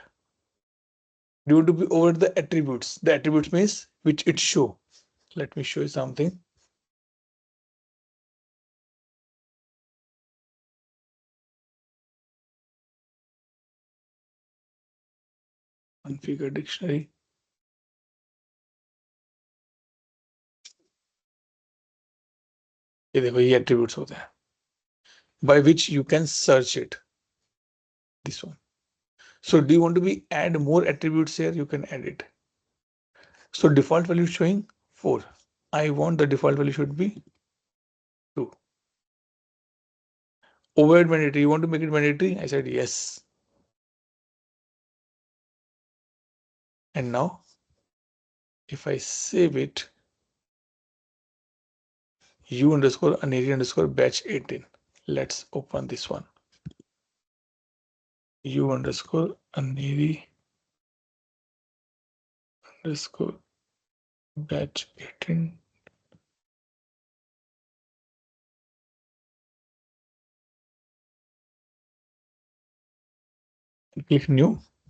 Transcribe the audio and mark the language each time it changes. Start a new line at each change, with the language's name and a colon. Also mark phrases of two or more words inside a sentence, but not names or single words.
English: Do you want to be override the attributes? The attributes means which it show. Let me show you something. Configure dictionary.
Hindi: ये देखो ये attributes होते हैं
English: by which you can search it. This one. So do you want to be add more attributes here? You can add it. So default value showing 4. I want the default value should be 2. Override mandatory. You want to make it mandatory? I said yes. And now if I save it, u underscore aneri underscore batch 18. Let's open this one. U underscore aneri underscore batch 18. Click new.